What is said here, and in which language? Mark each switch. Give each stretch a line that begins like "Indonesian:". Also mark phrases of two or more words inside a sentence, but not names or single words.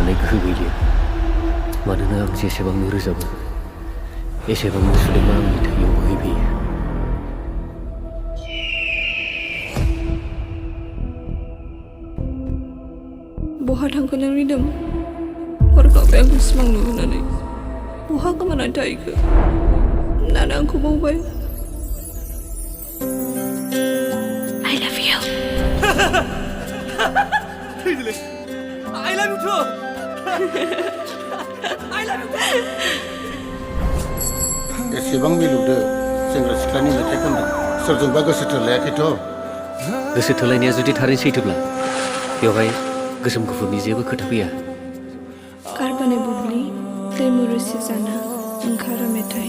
Bodo: गोहो गैलिया मानोना आं जेसेबांनो रोजाबो एसेबांनो सुदेमा आंनि थैयाव बोहैबोयो बहा थांखो नों रिदोम हरखाबै आंखौ सिमां नुहोनानै बहा गोमानानै थाहैखो नाना आंखौ बावबाय
English: I love you I love you too I love you too
Bodo: एसेबां मिलौदो सेंग्रा सिख्लानि मेथाइ खनदों सोरजोंबा गोसो थोलायाखैथ' गोसो थोलायनाया जुदि थारैनो सैथोब्ला बेवहाय गोसोम गुफुरनि जेबो खोथा फैया कारबाने बुब्लि दैमु रोसि जाना ओंखारो मेथाइ